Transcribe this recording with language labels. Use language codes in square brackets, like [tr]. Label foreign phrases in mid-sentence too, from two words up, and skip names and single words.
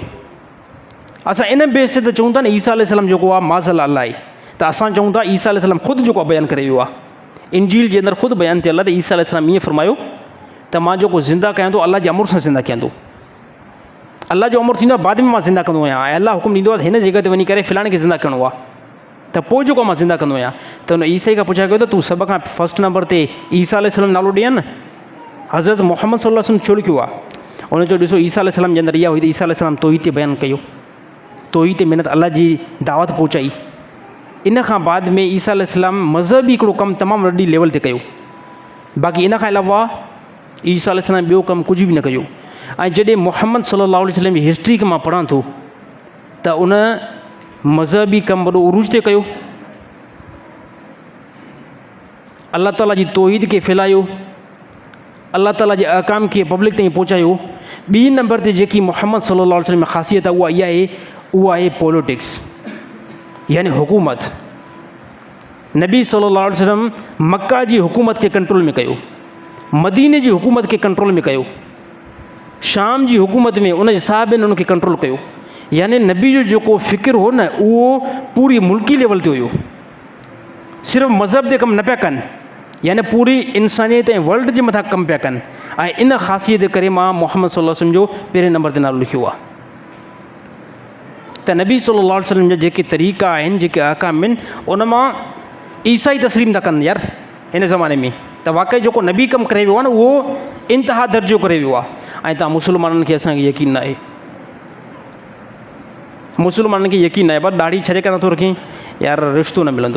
[sd] असां इन बेस ते त चऊं था न ईसा अलैहिस्सलाम जेको आहे माज़अल्लाह अल्लाह आहे, त असां चऊं था ईसा अलैहिस्सलाम ख़ुदि जेको आहे बयानु करे वियो आहे, इंजील जे अंदरि ख़ुदि बयानु थियल आहे त ईसा अलैहिस्सलाम ईअं फ़रमायो त मां जेको ज़िंदा कयां थो अल्लाह जे अमुर सां ज़िंदा कयां थो, अल्लाह जो अमुर थींदो आहे बाद में मां ज़िंदा कंदो आहियां, ऐं अल्लाह हुकुम ॾींदो आहे त हिन जॻह ते वञी करे फ़िलाणे खे ज़िंदा करिणो आहे, त पोइ जेको मां ज़िंदा कंदो आहियां। त हुन ईसाई खां पुछा कयो त तूं सभ खां [en] first number [sd] ते ईसा अलैहिस्सलाम नालो ॾियनि न, हज़रत मुहम्मद [ar] صلى الله عليه وسلم [sd] छो लिखियो आहे? उन चयो ॾिसो ईसा अलैहिस्सलाम जे अंदरि इहा हुई त ईसा अलैहिस्सलाम तौहीद ते बयानु कयो, तौहीद ते महिनत अल्लाह जी दावत पहुचाई। इन खां बाद में ईसा अलैहिस्सलाम मज़हबी हिकिड़ो कमु तमामु वॾी लेवल ते कयो, बाक़ी इन खां अलावा ईसा अलैहिस्सलाम ॿियो कमु कुझु बि न कयो। ऐं जॾहिं मुहम्मद [ar] صلى الله عليه وسلم [sd] जी हिस्ट्री खे मां पढ़ां थो त उन मज़हबी कमु वॾो उरूज ते कयो, अल्लाह ताला जी तौहीद खे फैलायो, अल्लाह ताला जे अहकाम खे पब्लिक ताईं पहुचायो। ॿी नंबर ते जेकी मुहम्मद [ar] صلى الله عليه وسلم [sd] में ख़ासियत आहे उहा आहे पॉलिटिक्स, यानी हुकूमत। नबी [ar] صلى الله عليه وسلم [sd] मक्का जी हुकूमत खे कंट्रोल में कयो, मदीने जी हुकूमत खे कंट्रोल में कयो, शाम जी हुकूमत में उन जे साहिबनि उनखे कंट्रोल कयो। यानी नबी जो जेको फ़िक्र हो न उहो पूरी मुल्की लेवल ते हुयो, सिर्फ़ु मज़हब ते कमु न पिया कनि, यानी पूरी इंसानियत ऐं वर्ल्ड जे मथां कमु पिया कनि। ऐं इन ख़ासियत जे करे मां मुहम्मद [ar] صلى الله عليه وسلم [sd] जो पहिरें नंबर ते नालो लिखियो आहे। त नबी [ar] صلى الله عليه وسلم [sd] जा जेके तरीक़ा आहिनि, जेके अहकाम आहिनि, उन मां ईसाई तस्लीम था कनि यार हिन ज़माने में। त वाक़ई जेको नबी कमु करे वियो आहे न उहो इंतिहा दर्जो करे वियो आहे। ऐं तव्हां मुस्लमाननि खे असांखे यकीन न आहे, मुस्लमाननि खे यकीन न आहे, पर ॾाढी छॾे करे नथो रखे यार, रिश्तो न मिलंदो।